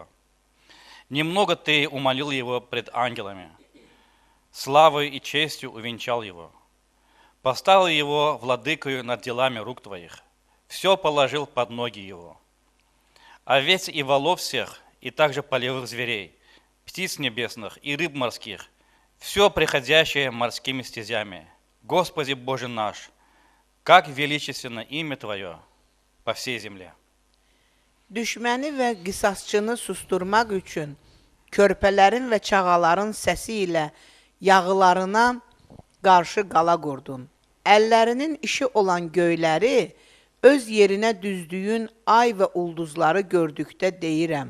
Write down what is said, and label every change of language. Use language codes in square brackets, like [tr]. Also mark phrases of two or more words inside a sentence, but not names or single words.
[ru] Немного Ты умолил его пред ангелами, славой и честью увенчал его, поставил его владыкою над делами рук Твоих, все положил под ноги его. Овец и волов всех, и также полевых зверей, птиц небесных и рыб морских, все приходящее морскими стезями. Господи Боже наш, как величественно имя Твое по всей земле. [az] Düşməni və qisasçını susturmaq üçün körpələrin və çağaların səsi ilə yağılarına qarşı qala qurdun. Əllərinin işi olan göyləri, öz yerinə düzdüyün ay və ulduzları gördükdə deyirəm.